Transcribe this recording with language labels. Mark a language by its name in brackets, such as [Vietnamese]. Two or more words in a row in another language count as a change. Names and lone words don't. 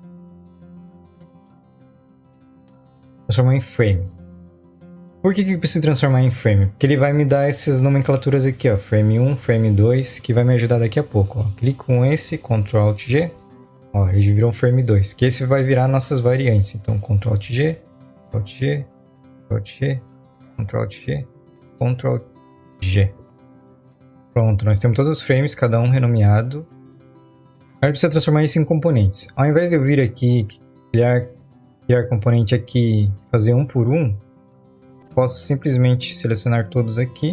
[Portuguese] Transformar em frame. Por que eu preciso transformar em frame? Porque ele vai me dar essas nomenclaturas aqui, ó. Frame 1, Frame 2, que vai me ajudar daqui a pouco, ó. Clico com esse, Ctrl Alt G. Ó, ele virou um Frame 2, que esse vai virar nossas variantes. Então, Ctrl Alt G, Alt G, Alt G, Ctrl Alt G, Ctrl Alt G. Pronto, nós temos todos os frames, cada um renomeado. Agora precisa transformar isso em componentes. Ao invés de eu vir aqui, criar componente aqui, fazer um por um, posso simplesmente selecionar todos aqui.